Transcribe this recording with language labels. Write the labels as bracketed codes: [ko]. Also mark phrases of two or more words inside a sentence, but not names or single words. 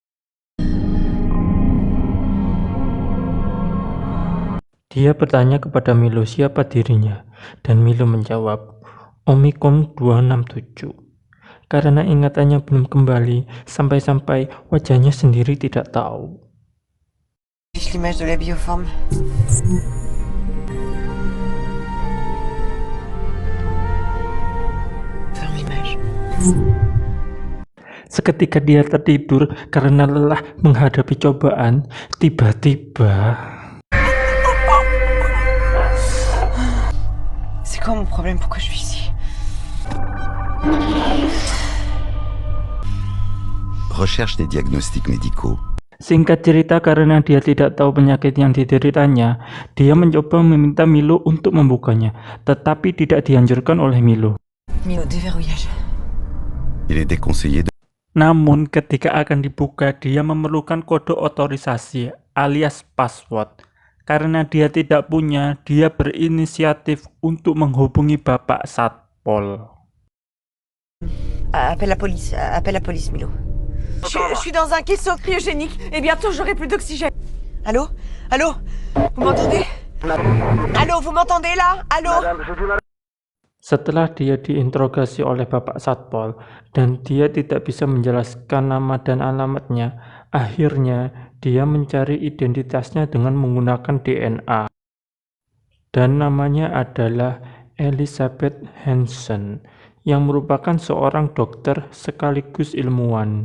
[id] Dia bertanya kepada Milo siapa dirinya, dan Milo menjawab, Omicron 267. Karena ingatannya belum kembali, sampai-sampai wajahnya sendiri tidak tahu. [fr] L'image de la bioforme. Ferme l'image. [id] Seketika dia tertidur karena lelah menghadapi cobaan, tiba-tiba... [fr] C'est quoi mon problème? Pourquoi je suis ici? Recherche des diagnostics médicaux. [id] Singkat cerita, karena dia tidak tahu penyakit yang dideritanya, dia mencoba meminta Milo untuk membukanya, tetapi tidak dianjurkan oleh Milo. [fr] Milo, déverrouillage. Il est déconseillé de... [id] Namun ketika akan dibuka, dia memerlukan kode otorisasi alias password. Karena dia tidak punya, dia berinisiatif untuk menghubungi Bapak Satpol. [fr] Appelle la police, Milo. Je suis dans un caisson cryogénique et bientôt j'aurai plus d'oxygène. Allô? Vous m'entendez? Allô, vous m'entendez là? Allô? [id] Setelah dia diinterogasi oleh Bapak Satpol dan dia tidak bisa menjelaskan nama dan alamatnya, akhirnya dia mencari identitasnya dengan menggunakan DNA. Dan namanya adalah Elizabeth Hansen, yang merupakan seorang dokter sekaligus ilmuwan.